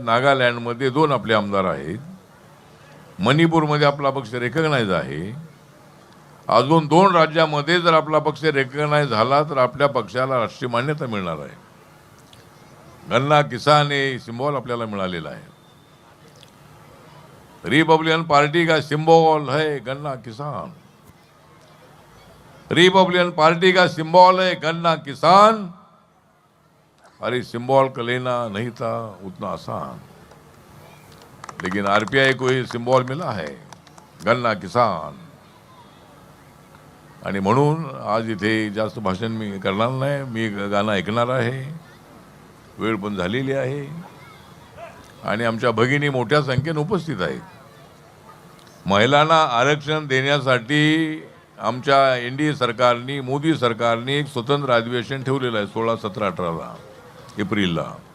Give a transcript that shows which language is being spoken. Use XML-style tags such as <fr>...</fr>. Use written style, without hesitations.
<mr>नागालँडमध्ये 2 आपले आमदार आहेत. मणिपूरमध्ये आपला पक्ष रेकग्नाइज आहे. अजून 2 राज्यामध्ये जर आपला पक्ष रेकग्नाइज झाला तर आपल्या पक्षाला राष्ट्रीय मान्यता मिळणार आहे. गन्ना किसान हे सिंबॉल आपल्याला मिळालेला आहे.</mr> <hi>रिपब्लिकन पार्टी का सिंबल है गन्ना किसान. रिपब्लिकन पार्टी का सिंबल है गन्ना किसान. अरे सिंबल का लेना नहीं था उतना आसान, लेकिन आरपीआई को ये सिंबल मिला है, गन्ना किसान.</hi> <mr>आणि म्हणून आज इथे जास्त भाषण मी करणार नाही. मी गाणं ऐकणार आहे. वेळ पण झालेली आहे आणि आमच्या भगिनी मोठ्या संख्येने उपस्थित आहेत. महिलांना आरक्षण देण्यासाठी आमच्या एनडीए सरकारने, मोदी सरकारने एक स्वतंत्र अधिवेशन ठेवलेलं आहे 16, 17, 18 एप्रिलला.</mr>